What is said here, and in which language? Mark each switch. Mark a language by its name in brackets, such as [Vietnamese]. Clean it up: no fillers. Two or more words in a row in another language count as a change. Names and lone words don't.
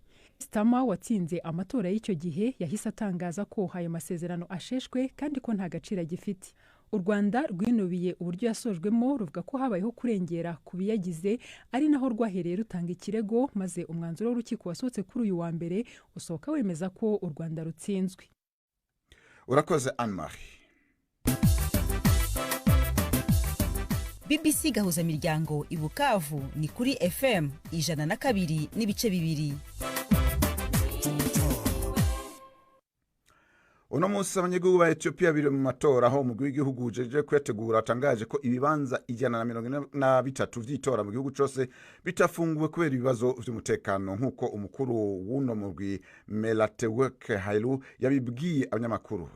[Kinyarwanda] Starmer watsinze amatora y'icyo gihe yahise atangaza ko ayo masezerano asheshwe kandi ko nta gaciro gifite. U Rwanda rwinubiye uburyo yasojwemo, ruvuga ko habayeho kurengera ku biyagize, ari naho rwahereye rutanga ikirego, maze umwanzuro w'urukiko wasohotse kuri uyu wa mbere usohoka wemeza ko u Rwanda rutsinzwe. Urakoze Anne Marie. BBC gahuza miryango i Bukavu ni kuri FM 102.2. [Rundi] Uno munsi abanyagihugu ba Ethiopia biri mu matora, aho umugwi w'igihugu ujeje kwetegura atangaje ko ibibanza 143 vy'itora mu gihugu cyose bitafunguwe kubera ibibazo vy'umutekano, nk'uko umukuru w'uno mugwi Melatewek Hailu yabibwiye abanyamakuru.